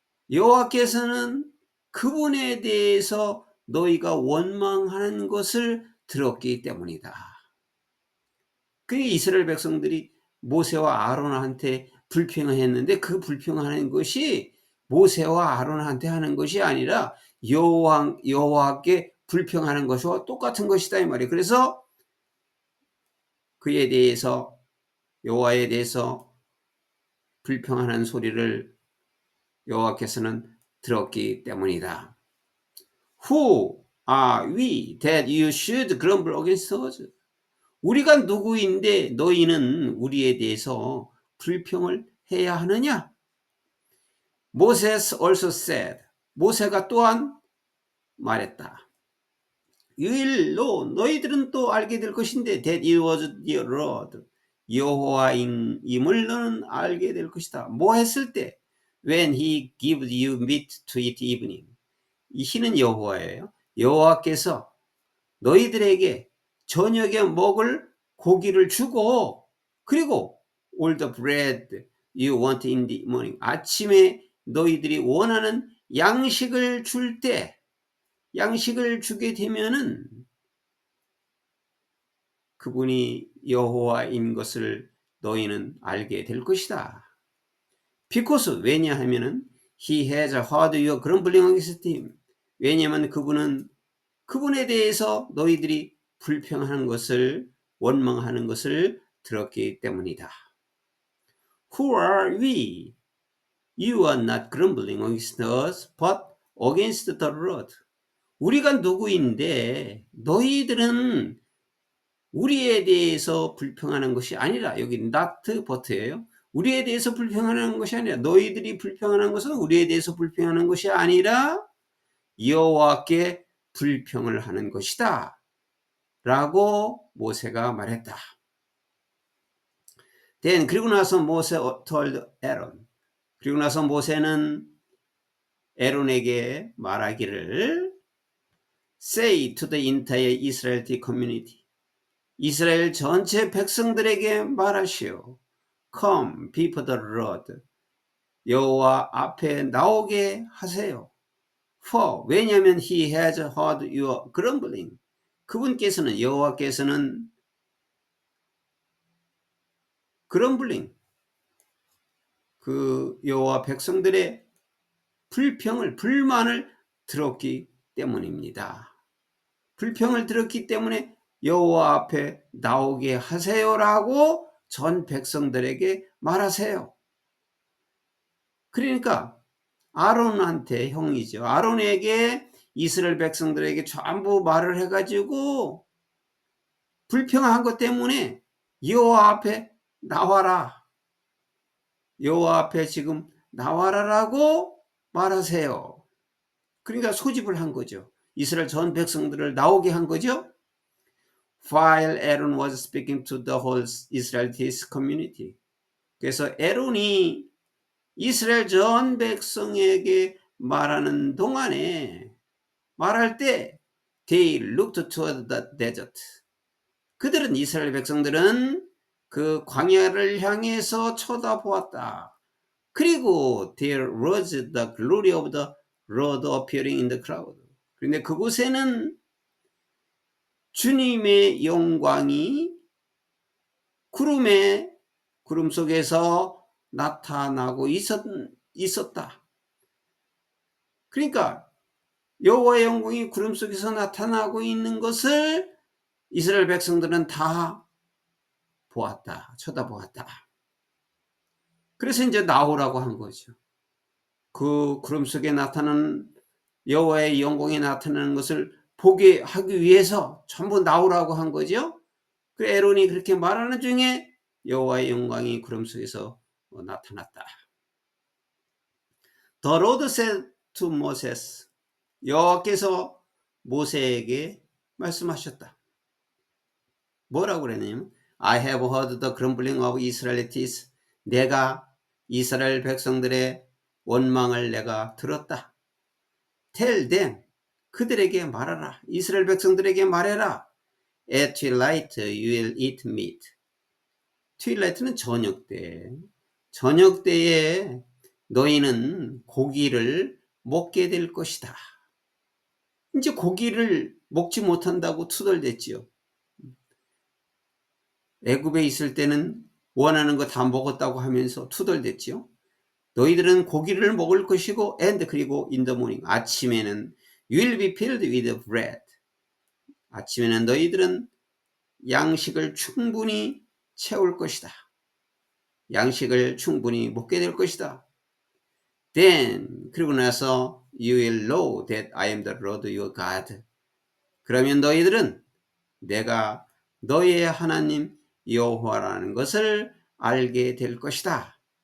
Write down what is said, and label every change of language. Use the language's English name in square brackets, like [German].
[Korean] 여호와께서는 그분에 대해서 너희가 원망하는 것을 들었기 때문이다. 그게 이스라엘 백성들이 모세와 아론한테 불평했는데 그 불평하는 것이 모세와 아론한테 하는 것이 아니라 여호와께 불평하는 것과 똑같은 것이다 이 말이에요. 그래서 그에 대해서 여호와에 대해서 불평하는 소리를 여호와께서는 들었기 때문이다. [English] Who are we that you should grumble against us? [Korean] 우리가 누구인데 너희는 우리에 대해서 불평을 해야 하느냐? [English] Moses also said, [Korean] 모세가 또한 말했다. [English] You will know, [Korean] 너희들은 또 알게 될 것인데 [English] that it was the Lord, [Korean] 여호와임을 너는 알게 될 것이다. 뭐 했을 때? [English] When he gives you meat to eat evening. [Korean] 이 he는 여호와예요. 여호와께서 너희들에게 저녁에 먹을 고기를 주고 그리고 [English] all the bread you want in the morning. [Korean] 아침에 너희들이 원하는 양식을 줄 때 양식을 주게 되면은 그분이 여호와인 것을 너희는 알게 될 것이다. [English] Because [Korean] 왜냐하면은 [English] he has heard your grumbling against him. [Korean] 왜냐하면 그분에 대해서 너희들이 불평하는 것을 원망하는 것을 들었기 때문이다. [English] Who are we? You are not grumbling against us, but against the Lord. [Korean] 우리가 누구인데 너희들은 우리에 대해서 불평하는 것이 아니라 여기 not but예요. 우리에 대해서 불평하는 것이 아니라 너희들이 불평하는 것은 우리에 대해서 불평하는 것이 아니라 여호와께 불평을 하는 것이다 라고 모세가 말했다. [English] Then [Korean] 그리고 나서 모세 [English] told Aaron. [Korean] 그리고 나서 모세는 에론에게 말하기를 [English] Say to the entire Israelite community. [Korean] 이스라엘 전체 백성들에게 말하시오. [English] Come before the Lord. [Korean] 여호와 앞에 나오게 하세요. [English] For [Korean] 왜냐하면 [English] he has heard your grumbling. [Korean] 그분께서는 여호와께서는 grumbling 그 여호와 백성들의 불만을 들었기 때문입니다. 불평을 들었기 때문에 여호와 앞에 나오게 하세요라고 전 백성들에게 말하세요. 그러니까 아론한테 형이죠. 아론에게 이스라엘 백성들에게 전부 말을 해가지고 불평한 것 때문에 여호와 앞에 나와라. 여호와 앞에 지금 나와라라고 말하세요. 그러니까 소집을 한 거죠. 이스라엘 전 백성들을 나오게 한 거죠. [English] While Aaron was speaking to the whole Israelite community. [Korean] 그래서 에론이 이스라엘 전 백성에게 말하는 동안에 말할 때 [English] they looked toward the desert. [Korean] 그들은 이스라엘 백성들은 그 광야를 향해서 쳐다보았다. 그리고 [English] there was the glory of the Lord appearing in the cloud. [Korean] 그런데 그곳에는 주님의 영광이 구름 속에서 나타나고 있었다. 그러니까 여호와의 영광이 구름 속에서 나타나고 있는 것을 이스라엘 백성들은 다 보았다. 쳐다보았다. 그래서 이제 나오라고 한 거죠. 그 구름 속에 나타나는 여호와의 영광이 나타나는 것을 보게 하기 위해서 전부 나오라고 한 거죠. 그래 에론이 그렇게 말하는 중에 여호와의 영광이 구름 속에서 나타났다. [English] The Lord said to Moses. [Korean] 여호와께서 모세에게 말씀하셨다. 뭐라고 그랬냐면 [English] I have heard the grumbling of Israelites. [Korean] 내가 이스라엘 백성들의 원망을 내가 들었다. [English] Tell them. [Korean] 그들에게 말하라. 이스라엘 백성들에게 말해라. [English] At twilight you will eat meat. [Korean] twilight는 저녁 때. 저녁 때에 너희는 고기를 먹게 될 것이다. 이제 고기를 먹지 못한다고 투덜댔지요. 애굽에 있을 때는 원하는 거 다 먹었다고 하면서 투덜댔지요. 너희들은 고기를 먹을 것이고 [English] and [Korean] 그리고 [English] in the morning [Korean] 아침에는 [English] you will be filled with bread. [Korean] 아침에는 너희들은 양식을 충분히 채울 것이다. 양식을 충분히 먹게 될 것이다. [English] Then [Korean] 그리고 나서 [English] you will know that I am the Lord your God. [Korean] 그러면 너희들은 내가 너희의 하나님 여호와라는 것을 알게 될 것이다.